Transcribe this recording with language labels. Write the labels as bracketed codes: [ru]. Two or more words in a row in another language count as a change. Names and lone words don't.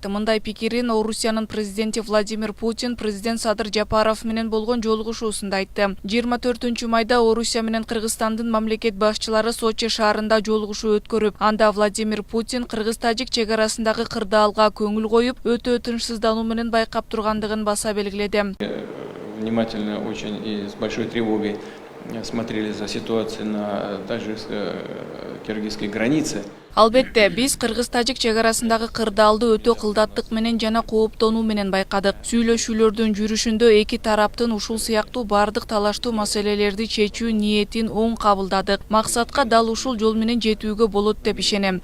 [ky] Мындай пикирин Орусиянын президенти Владимир Путин президент Садыр Жапаров менен болгон жолугушуусунда айтты. 24-майда Орусия менен Кыргызстандын мамлекет башчылары Сочи шаарында жолугушуу өткөрүп, анда Владимир Путин Кыргыз-Тажик чегарасындагы кырдаалга көңүл коюп, өтө тынчсыздануу менен байкап тургандыгын баса белгиледи. [ru] Внимательно очень и с большой тревогой смотрели за ситуацией на тажик-киргизской границе. [ky] Албетте, биз Кыргыз-Тажик чегарасындагы кырдаалды өтө кылдаттык менен жана кооптонуу менен байкадык. Сүйлөшүүлөрдүн жүрүшүндө эки тараптын ушул сыяктуу бардык талаштуу маселелерди чечүү ниетин оң кабылдадык. Максатка дал ушул жол менен жетүүгө болот деп ишенем.